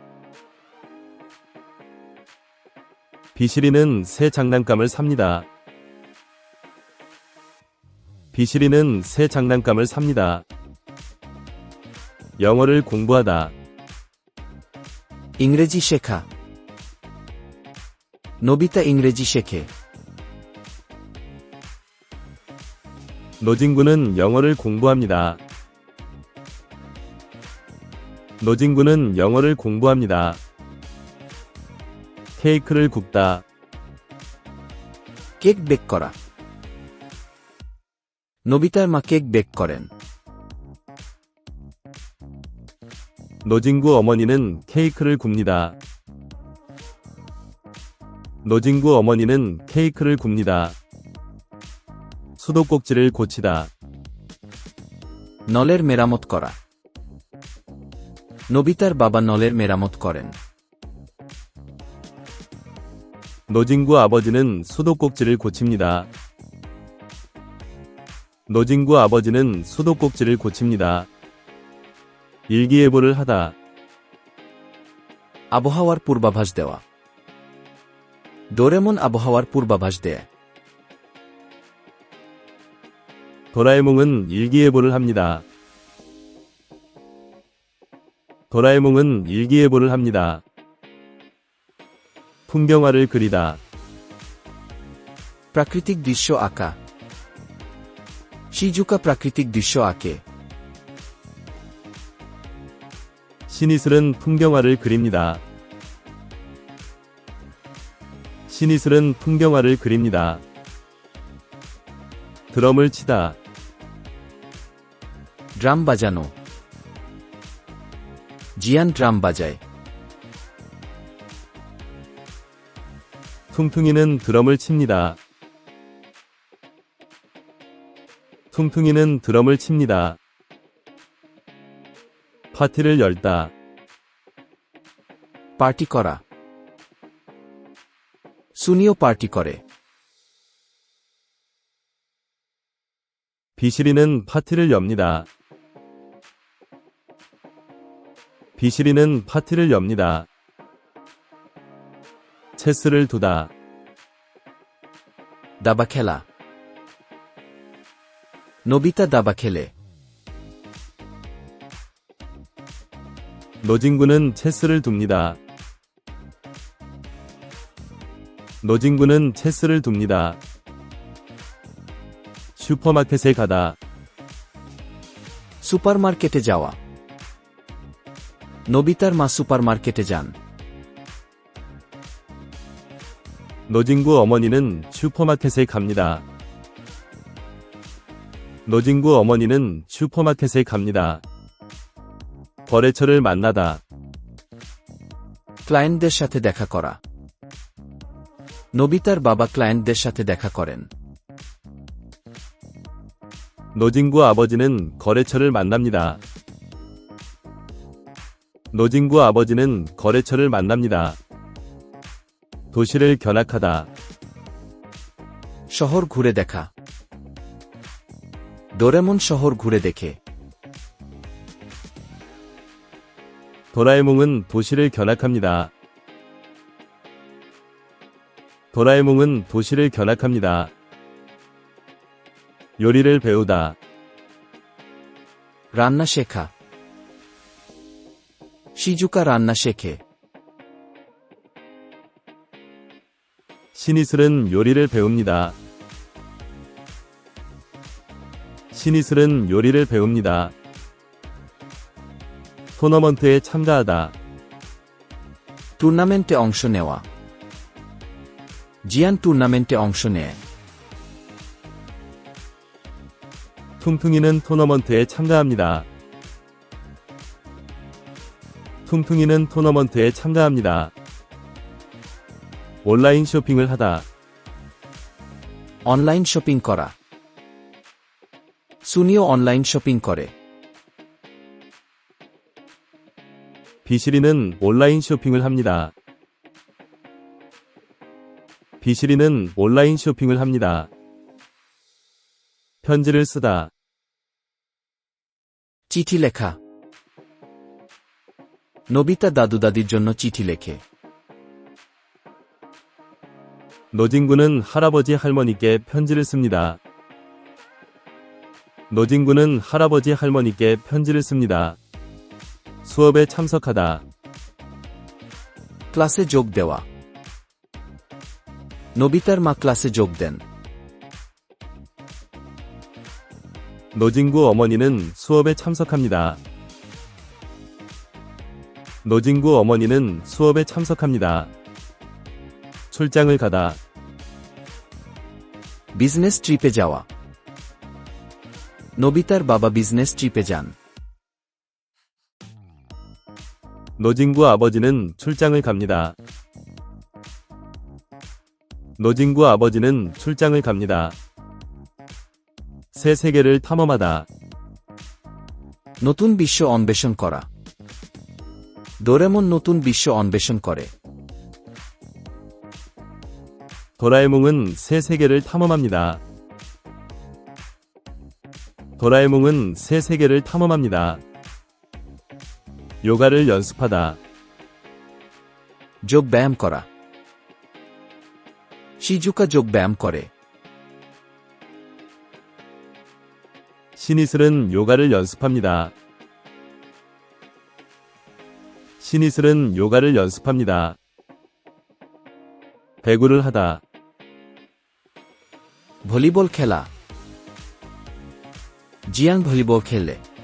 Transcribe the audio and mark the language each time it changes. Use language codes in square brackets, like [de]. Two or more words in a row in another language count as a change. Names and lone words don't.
[ko] 비실이는 새 장난감을 삽니다. 비실이는 새 장난감을 삽니다. 영어를 공부하다. [bn] ইংরেজি শেখা নবিতা ইংরেজি শেখে [ko] 노진구는 영어를 공부합니다. 노진구는 영어를 공부합니다. 케이크를 굽다. [bn] কেক বেক করা নবিতার মা কেক বেক করেন [ko] 노진구 어머니는 케이크를 굽니다. 노진구 어머니는 케이크를 굽니다. 수도꼭지를 고치다. [bn] নলের মেরামত করা নবিতার বাবা নলের মেরামত করেন [ko] 노진구 아버지는 수도꼭지를 고칩니다. 노진구 아버지는 수도꼭지를 고칩니다. 일기예보를 하다. [bn] আবহাওয়ার পূর্বাভাস দেওয়া ডোরেমন আবহাওয়ার পূর্বাভাস দেয় [ko] 도라에몽은 일기예보를 합니다. 도라에몽은 일기예보를 합니다. 풍경화를 그리다. [bn] প্রাকৃতিক দৃশ্য আঁকা শিজুকা প্রাকৃতিক দৃশ্য আঁকে [ko] 신이슬은 풍경화를 그립니다. 신이슬은 풍경화를 그립니다. 드럼을 치다. [bn] ড্রাম বাজানো জিয়ান ড্রাম বাজায় [ko] 퉁퉁이는 드럼을 칩니다. 퉁퉁이는 드럼을 칩니다. 파티를 열다. [bn] পার্টি করা সুনিও পার্টি করে [ko] 비실이는 파티를 엽니다. 비실이는 파티를 엽니다. 체스를 두다. [bn] দাবা খেলা নবিতা দাবা খেলে [ko] 노진구는 체스를 둡니다. 노진구는 체스를 둡니다. 슈퍼마켓에 가다. [bn] সুপারমার্কেটে যাওয়া নবিতার মা সুপারমার্কেটে যান [ko] 노진구 어머니는 슈퍼마켓에 갑니다. 노진구 어머니는 슈퍼마켓에 갑니다. 거래처를 만나다. [bn] ক্লায়েন্টদের সাথে দেখা করা নবিতার বাবা ক্লায়েন্টদের সাথে দেখা করেন [ko] 노진구 아버지는 거래처를 만납니다. 노진구 아버지는 거래처를 만납니다. 도시를 견학하다. [bn] শহর ঘুরে দেখা ডোরেমন শহর ঘুরে দেখে [ko] 도라에몽은 도시를 견학합니다. 도라에몽은 도시를 견학합니다. 요리를 배우다. [bn] রান্না শেখা শিজুকা রান্না শেখে [ko] 신이슬은 요리를 배웁니다. 신이슬은 요리를 배웁니다. 토너먼트에 참가하다. [bn] টুর্নামেন্টে অংশ নেওয়া জিয়ান টুর্নামেন্টে অংশ নেয় [ko] 퉁퉁이는 토너먼트에 참가합니다. 퉁퉁이는 토너먼트에 참가합니다. 온라인 쇼핑을 하다. [en] online shopping [bn] করা সুনিও [en] online shopping [bn] করে [ko] 비실이는 온라인 쇼핑을 합니다. 비실이는 온라인 쇼핑을 합니다. 편지를 쓰다. [bn] চিঠি লেখা নোবিতা দাদু দাদির জন্য চিঠি লেখে [ko] 노진구는 할아버지 할머니께 편지를 씁니다. 노진구는 할아버지 할머니께 편지를 씁니다. 수업에 참석하다. [bn] ক্লাসে যোগ দেওয়া নোবিতার মা ক্লাসে যোগ দেন [ko] 노진구 어머니는 수업에 참석합니다. 노진구 어머니는 수업에 참석합니다. 출장을 가다. [en] business trip [bn] যাওয়া নোবিতার বাবা [en] business trip [bn] যান [ko] 노진구 아버지는 출장을 갑니다. 노진구 아버지는 출장을 갑니다. 새 세계를 탐험하다. [bn] নতুন বিশ্ব অন্বেষণ করা ডোরেমন নতুন বিশ্ব অন্বেষণ করে [ko] 도라에몽은 새 세계를 탐험합니다. 도라에몽은 새 세계를 탐험합니다. 요가를 연습하다. [bn] যোগ ব্যায়াম করা শিজুকা যোগ ব্যায়াম করে [ko] 신이슬은 요가를 연습합니다. 신이슬은 요가를 연습합니다. 배구를 하다. [bn] ভলিবল খেলা জিয়াং ভলিবল খেলে